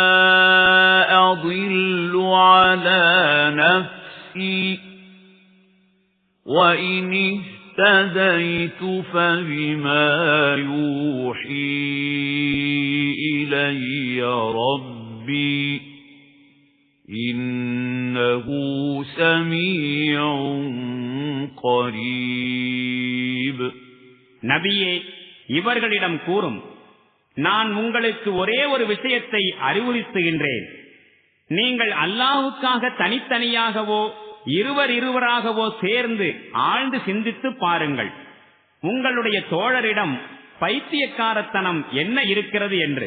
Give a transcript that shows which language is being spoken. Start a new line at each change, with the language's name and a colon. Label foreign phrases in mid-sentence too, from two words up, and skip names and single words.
Arabic: أَضِلُّ عَلَى نَفْسِي وَإِنِ اهْتَدَيْتُ فَبِمَا يُوحِي إِلَيَّ رَبِّي إِنَّهُ سَمِيعٌ قَرِيبٌ.
Tamil: நபியே, இவர்களிடம் கூறும், நான் உங்களுக்கு ஒரே ஒரு விஷயத்தை அறிவுறுத்துகின்றேன். நீங்கள் அல்லாஹ்வுக்காக தனித்தனியாகவோ இருவராகவோ சேர்ந்து ஆழ்ந்து சிந்தித்து பாருங்கள். உங்களுடைய தோழரிடம் பைத்தியக்காரத்தனம் என்ன இருக்கிறது என்று.